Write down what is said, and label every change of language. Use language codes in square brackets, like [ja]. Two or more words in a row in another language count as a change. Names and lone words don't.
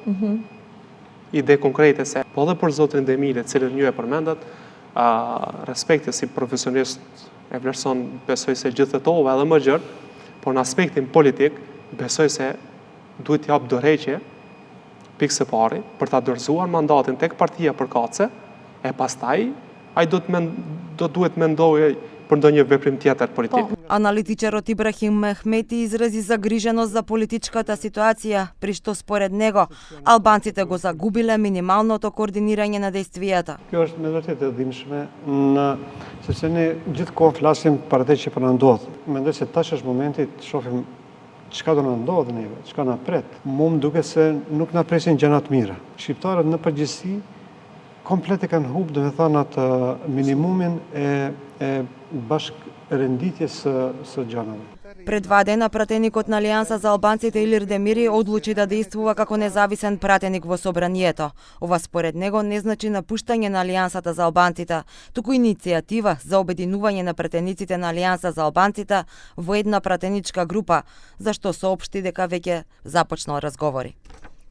[sq] Ide konkrete se, po edhe për zotrin Demire, cilën ju e përmendat, respekti si profesionist e vlerëson, besoj se gjithë të tove edhe më gjërë, por në aspektin politik, besoj se duhet t'jap dorëheqje, pikë së pari, për ta dorëzuar mandatin tek partia përkatëse, e pastaj, ai duhet mendojë për ndonjë veprim tjetër politik. [mk] Аналитичарот Ибрахим Мехмети изрази загриженост за политичката ситуација, при што според него албанците го загубиле минималното координирање на действијата. [sq] Kjo është me vërtet e dhimbshme, sepse ne gjithkohë flasim për atë që po na ndodh. Mendoj se tash është momenti të shohim çka do na ndodh neve, çka na pret. Mu më duket se nuk na presin gjëra të mira. Shqiptarët në përgjithësi komplet e kanë humbur, domethënë atë minimumin e башкërenditjes së gjëрave. [mk] Пред 2 дена пратеникот на Алијанса за албанците Илир Демири одлучи да действува како независен пратеник во собранието. Ова според него не значи напуштање на Алијансата за албанците, туку иницијатива за обединување на пратениците на Алијанса за албанците во една пратеничка група, за што соопшти дека веќе започнал разговори.